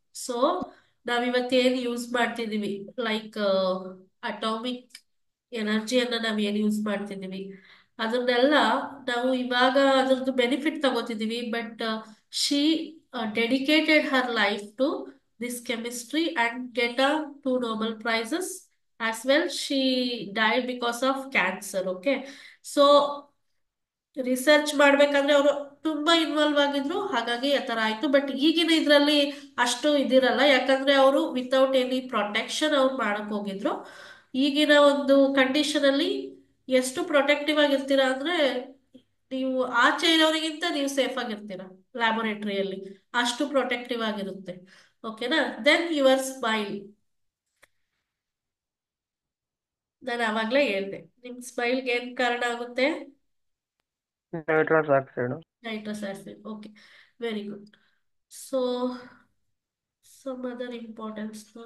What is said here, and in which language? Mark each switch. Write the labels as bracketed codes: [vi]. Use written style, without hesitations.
[kn] So ನಾವಿವತ್ತೇನು use ಮಾಡ್ತಿದೀವಿ, like atomic ಎನರ್ಜಿಯನ್ನ ನಾವೇನು use ಮಾಡ್ತಿದೀವಿ ಅದನ್ನೆಲ್ಲ ನಾವು ಇವಾಗ ಅದ್ರದ್ದು benefit ತಗೋತಿದೀವಿ. [en] But she dedicated her life to this chemistry and get a 2 Nobel prizes as well. She died because of cancer. [kn] Okay, so research ಮಾಡ್ಬೇಕಂದ್ರೆ ಅವರು ತುಂಬಾ ಇನ್ವಾಲ್ವ್ ಆಗಿದ್ರು, ಹಾಗಾಗಿ ಆ ತರ ಆಯ್ತು. ಬಟ್ ಈಗಿನ ಇದ್ರಲ್ಲಿ ಅಷ್ಟು ಇದಿರಲ್ಲ, ಯಾಕಂದ್ರೆ ಅವರು [en] without any protection [kn] ಅವ್ರು ಮಾಡಕ್ ಹೋಗಿದ್ರು. ಈಗಿನ ಒಂದು ಕಂಡೀಷನ್ ಅಲ್ಲಿ ಎಷ್ಟು ಪ್ರೊಟೆಕ್ಟಿವ್ ಆಗಿರ್ತೀರಾ ಅಂದ್ರೆ, ನೀವು ಆಚೆ ಇರೋರಿಗಿಂತ ನೀವು ಸೇಫ್ ಆಗಿರ್ತೀರಾ ಲ್ಯಾಬೊರೇಟರಿಯಲ್ಲಿ, ಅಷ್ಟು ಪ್ರೊಟೆಕ್ಟಿವ್ ಆಗಿರುತ್ತೆ. ಓಕೆನಾ? [en] then your smile, [kn] ನಾನು ಅವಾಗ್ಲೇ ಹೇಳ್ದೆ, ನಿಮ್ ಸ್ಮೈಲ್ಗೆ ಏನ್ ಕಾರಣ ಆಗುತ್ತೆ? [en] Nitrous oxide. Nitrous acid. Okay, very good. So, some other importance.